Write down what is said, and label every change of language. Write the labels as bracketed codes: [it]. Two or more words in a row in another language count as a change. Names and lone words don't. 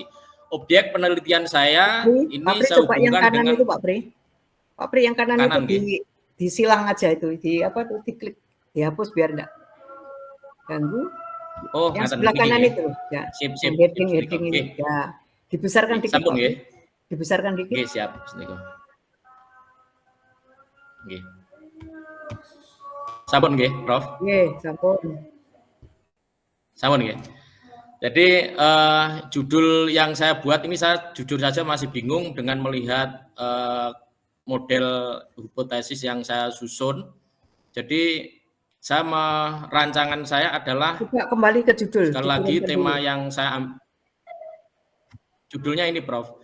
[id] Objek penelitian saya ini saya hubungkan dengan itu Pak Pri. Pak Pri yang kanan itu disilang aja itu, diklik, dihapus biar enggak ganggu. Oh, yang sebelah kanan itu ya. Sip. Heading ini ya. Dibesarkan dikit. [jv] Sampun nggih. [id] Dibesarkan dikit. [jv] Nggih, siap. Nggih. Sampun nggih, Prof. Nggih, sampun. Sampun nggih. [id] Jadi judul yang saya buat ini, saya jujur saja masih bingung dengan melihat model hipotesis yang saya susun. Jadi rancangan saya adalah, coba kembali ke judul. Sekali lagi tema yang saya judulnya ini Prof.